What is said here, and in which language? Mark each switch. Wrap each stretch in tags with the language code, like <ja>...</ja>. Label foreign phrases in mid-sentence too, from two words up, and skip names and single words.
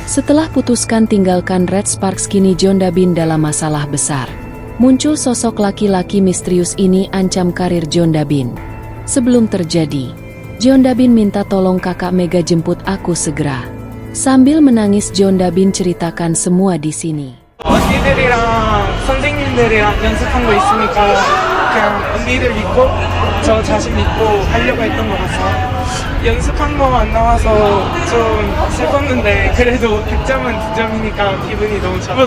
<id>Setelah putuskan tinggalkan Red Sparks, kini Jeon Dabin dalam masalah besar. Muncul sosok laki-laki misterius ini ancam karir Jeon Dabin. Sebelum terjadi, Jeon Dabin minta tolong kakak Mega jemput aku segera. Sambil menangis Jeon Dabin ceritakan semua di sini.</id> <ko>언니들이랑 선생님들이랑 연습한 거 있으니까 그냥 언니들 믿고 저 자신 믿고 하려고 했던 것 같아요. 연습한 거 안 나와서 좀 슬펐는데 그래도 100점은 2점이니까 기분이 너무 좋아요.</ko>